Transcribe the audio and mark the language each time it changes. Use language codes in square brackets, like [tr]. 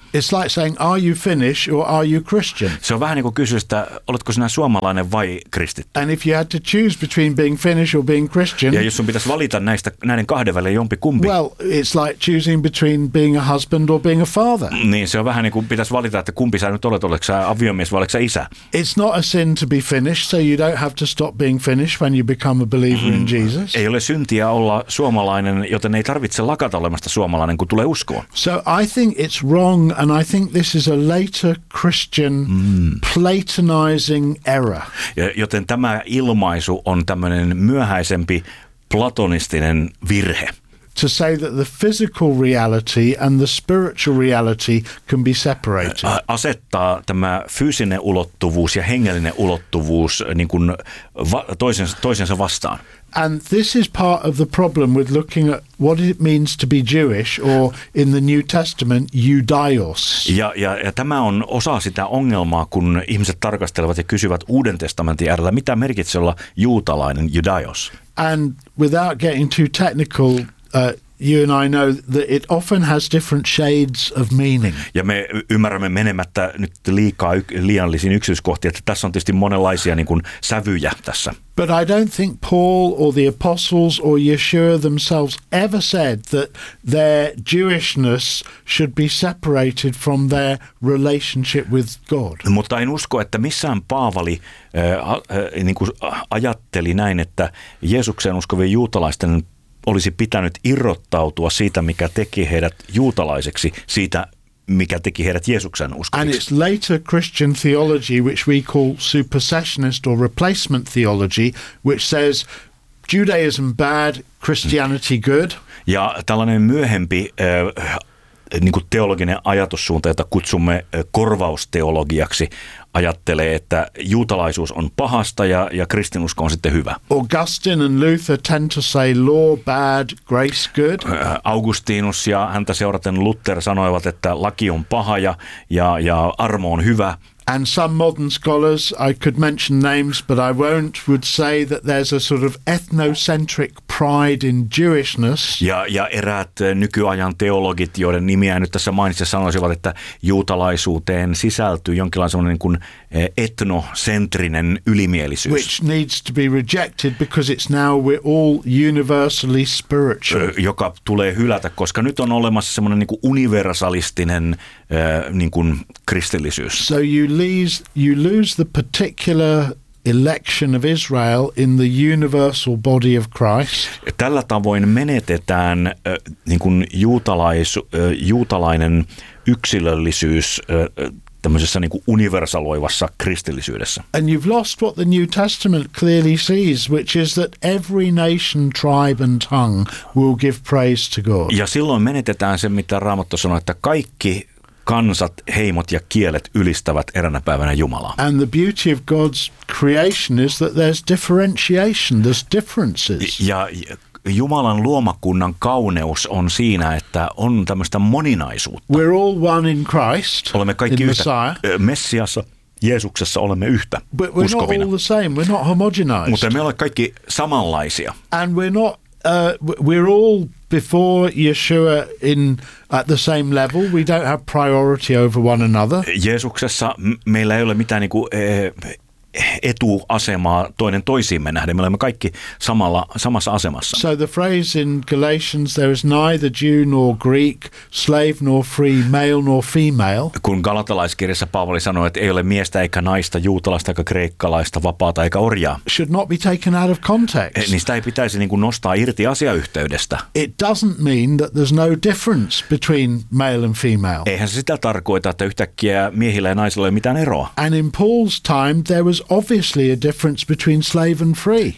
[en] It's like saying, are you Finnish or are you Christian? [fi] Se on vähän niin kuin kysyä, että oletko sinä suomalainen vai kristitty? [en] And if you had to choose between being Finnish or being Christian. [fi] Ja jos sun pitäisi valita näiden kahden välillä jompi kumpi. [en] Well, it's like choosing between being a husband or being a father. [fi] Niin, se on vähän niin kuin pitäisi valita, että kumpi sä nyt olet, oletko sä aviomies vai oletko sä isä? [en] It's not a sin to be Finnish, so you don't have to stop being Finnish when you become a believer in Jesus. [fi] Ei ole syntiä olla suomalainen, joten ei tarvitse lakata olemasta suomalainen, kun tulee uskoon. [en] So I think it's wrong, and I think this is a later Christian platonizing error. [fi] Joten tämä ilmaisu on tämmöinen myöhäisempi platonistinen virhe. [en] To say that the physical reality and the spiritual reality can be separated. [fi] Asettaa tämä fyysinen ulottuvuus ja hengellinen ulottuvuus niin kuin toisensa vastaan. [en] And this is part of the problem with looking at what it means to be Jewish or in the New Testament Judaios. [fi] Ja tämä on osa sitä ongelmaa, kun ihmiset tarkastelevat ja kysyvät Uuden testamentin äärellä, mitä merkitsee olla juutalainen, Judaios. [en] And without getting too technical, you and I know that it often has different shades of meaning. [fi] Ja me ymmärrämme menemättä nyt liiallisiin yksityiskohtiin, että tässä on tietysti monenlaisia niin kuin sävyjä tässä. [en] But I don't think Paul or the apostles or Yeshua themselves ever said that their Jewishness should be separated from their relationship with God. [fi] Mutta en usko, että missään Paavali niin kuin ajatteli näin, että Jeesukseen uskovien juutalaisten olisi pitänyt irrottautua siitä, mikä teki heidät juutalaiseksi, siitä, mikä teki heidät Jeesuksen uskoviksi. [en] And it's later Christian theology, which we call supersessionist or replacement theology, which says Judaism bad, Christianity good. [fi] Ja tällainen myöhempi niin kuin teologinen ajatussuunta, jota kutsumme korvausteologiaksi, ajattelee, että juutalaisuus on pahasta ja kristinusko on sitten hyvä. [en] Augustine and Luther tend to say law bad, grace good. [fi] Augustinus ja häntä seuraten Luther sanoivat, että laki on paha ja armo on hyvä. [en] And some modern scholars, I could mention names but I won't, would say that there's a sort of ethnocentric pride in Jewishness. [fi] Ja eräät nykyajan teologit, joiden nimiä nyt tässä mainitsen, sanoisivat, että juutalaisuuteen sisältyy jonkinlainen semmoinen kuin etnocentrinen ylimielisyys. [en] Which needs to be rejected because it's now we're all universally spiritual. [fi] Joka tulee hylätä, koska nyt on olemassa semmoinen niin kuin universalistinen niin kuin kristillisyys. [en] So you lose the particular election of Israel in the universal body of Christ. [fi] Tällä tavoin menetetään niin kuin juutalainen yksilöllisyys tämmöisessä niin kuin universaloivassa kristillisyydessä. [en] And you've lost what the New Testament clearly sees, which is that every nation, tribe and tongue will give praise to God. [fi] Ja silloin menetetään se, mitä Raamattu sanoo, että kaikki kansat, heimot ja kielet ylistävät eräänä päivänä Jumalaa. [en] And the beauty of God's creation is that there's differentiation, there's differences. [fi] Ja Jumalan luomakunnan kauneus on siinä, että on tämmöistä moninaisuutta. [en] We're all one in Christ. [fi] Olemme kaikki yhtä. Messiassa, Jeesuksessa olemme yhtä. [en] But we're [fi] uskovina. [en] Not all the same. We're not homogenized. [fi] Mutta me olemme kaikki samanlaisia. [en] And we're not we're all before Yeshua in at the same level. We don't have priority over one another. [fi] Jeesuksessa meillä ei ole mitään niinku etuasemaa toinen toisiimme nähden. Me olemme kaikki samassa asemassa. [en] So the phrase in Galatians, there is neither Jew nor Greek, slave nor free, male nor female. [fi] Kun galatalaiskirjassa Paavali sanoi, että ei ole miestä eikä naista, juutalaista eikä kreikkalaista, vapaata eikä orjaa. [en] Should not be taken out of context. [fi] Niin sitä ei pitäisi niin kuin nostaa irti asiayhteydestä. [en] It doesn't mean that there's no difference between male and female. [fi] Eihän se sitä tarkoita, että yhtäkkiä miehillä ja naisilla ei ole mitään eroa. [en] And in Paul's time, there was obviously a difference between slave and free.